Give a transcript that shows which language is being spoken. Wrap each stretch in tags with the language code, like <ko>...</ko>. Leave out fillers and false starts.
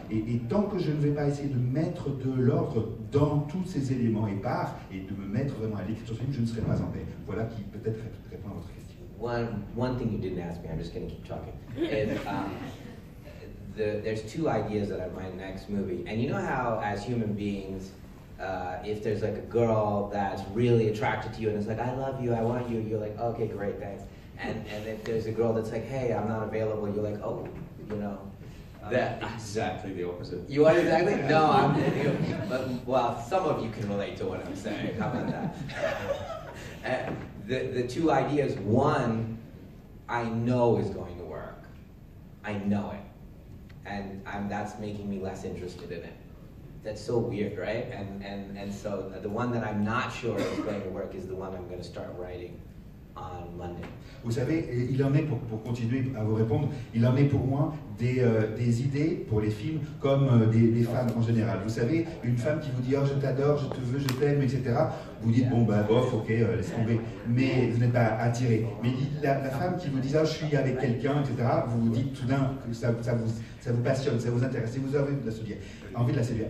<fr>Et tant que je ne vais pas essayer de mettre de l'ordre dans tous ces éléments épars et de me mettre vraiment à l'écriture de ce film, je ne serai pas en paix. Voilà qui peut-être répond à votre question.</fr> <en>One thing you didn't ask me, I'm just going to keep talking, is there's two ideas that I have in my next movie. And you know how, as human beings, if there's like a girl that's really attracted to you and it's like, I love you, I want you, you're like, okay, great, thanks. And if there's a girl that's like, hey, I'm not available, you're like, oh, you know. That exactly the opposite. You are exactly? No, well, some of you can relate to what I'm saying. How about that? The two ideas, one, I know is going to work. I know it. And that's making me less interested in it. That's so weird, right? And so the one that I'm not sure is going to work is the one I'm going to start writing on Monday.</en> <fr>Vous savez, il en est, pour continuer à vous répondre, il en est pour moi des idées pour les films comme des femmes en général. Vous savez, une femme qui vous dit « Oh, je t'adore, je te veux, je t'aime, etc. » vous dites bon bah bof, ok, laisse tomber, mais vous n'êtes pas attiré. Mais la femme qui vous dit ah, je suis avec quelqu'un, etc., vous vous dites tout d'un que ça vous passionne, ça vous intéresse, et vous avez envie de la séduire.</fr>